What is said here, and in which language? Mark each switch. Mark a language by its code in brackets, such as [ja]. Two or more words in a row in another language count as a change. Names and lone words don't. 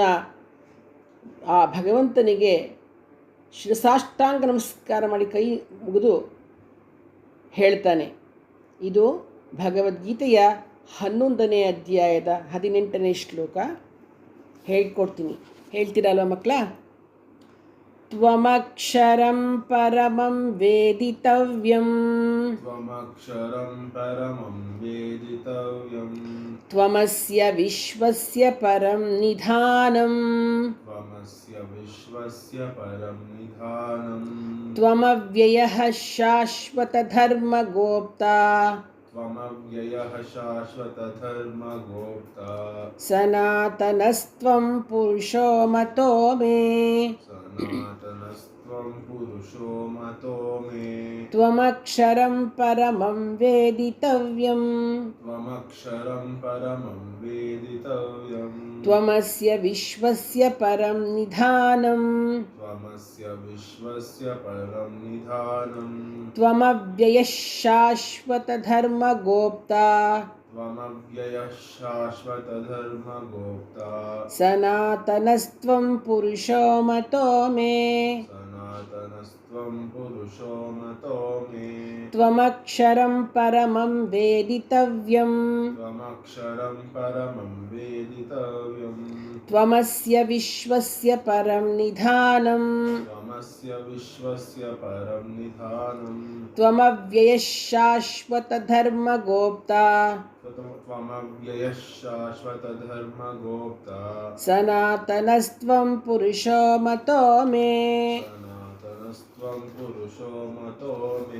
[kn] ಆ ಭಗವಂತನಿಗೆ ಶಿರಸಾಷ್ಟಾಂಗ ನಮಸ್ಕಾರ ಮಾಡಿ ಕೈ ಮುಗಿದು ಹೇಳ್ತಾನೆ. ಇದು ಭಗವದ್ಗೀತೆಯ 11ನೇ ಅಧ್ಯಾಯದ 18ನೇ ಶ್ಲೋಕ. ಹೇಳ್ಕೊಡ್ತೀನಿ, ಹೇಳ್ತೀರಲ್ವ ಮಕ್ಕಳ? [sa] ತ್ವಮಕ್ಷರಂ ಪರಮಂ ವೇದಿತವ್ಯಂ, ತ್ವಮಕ್ಷರಂ ಪರಮಂ ವೇದಿತವ್ಯಂ, ತ್ವಮಸ್ಯ ವಿಶ್ವಸ್ಯ ಪರಂ ನಿಧಾನಂ, ತ್ವಮಸ್ಯ ವಿಶ್ವಸ್ಯ ಪರಂ ನಿಧಾನಂ, ತ್ವಮವ್ಯಯಃ ಶಾಶ್ವತ ಧರ್ಮಗೋಪ್ತಾ, ತ್ವಮವ್ಯಯಃ ಶಾಶ್ವತ ಧರ್ಮಗೋಪ್ತಾ, ಸನಾತನಸ್ತ್ವಂ ಪುರುಷೋ ಮತೋ ಮೇ, ಸನಾತನಸ್ತ್ವಂ ಪುರುಷೋ ಮತೋ ಮೇ, ತ್ವಮಕ್ಷರಂ ಪರಮಂ ವೇದಿತವ್ಯಂ, ತ್ವಮಕ್ಷರಂ ಪರಮಂ ವೇದಿತವ್ಯಂ, ತ್ವಮಸ್ಯ ವಿಶ್ವಸ್ಯ ಪರಂ ನಿಧಾನಂ, ತ್ವಮಸ್ಯ ವಿಶ್ವಸ್ಯ ಪರಂ ನಿಧಾನಂ, ತ್ವಮವ್ಯಯಃ ಶಾಶ್ವತ ಧರ್ಮಗೋಪ್ತಾ, ತ್ವಮವ್ಯಯಃ ಶಾಶ್ವತ ಧರ್ಮಗೋಪ್ತಾ, ಸನಾತನಸ್ತ್ವಂ ಪುರುಷೋ ಮತೋ ಮೇ, ಸನಾತನಸ್ತ್ವಂ ಪುರುಷೋ ಮತೋ ಮೇ, ತ್ವಮಕ್ಷರಂ ಪರಮಂ ವೇದಿತವ್ಯಂ, ತ್ವಮಕ್ಷರಂ ಪರಮಂ ವೇದಿತವ್ಯಂ, ತ್ವಮಸ್ಯ ವಿಶ್ವಸ್ಯ ಪರಂ ನಿಧಾನಂ, ತ್ವಮಸ್ಯ ವಿಶ್ವಸ್ಯ ಪರಂ ನಿಧಾನಂ, ತ್ವಮವ್ಯಯಃ ಶಾಶ್ವತ ಧರ್ಮಗೋಪ್ತಾ, ತ್ವಮವ್ಯಯಃ ಶಾಶ್ವತ ಧರ್ಮಗೋಪ್ತಾ, ಸನಾತನಸ್ತ್ವಂ ಪುರುಷೋ ಮತೋ ಮೇ. ಸನಾತನಸ್ತ್ವಂ ಪುರುಷೋ ಮತೋ ಮೇ.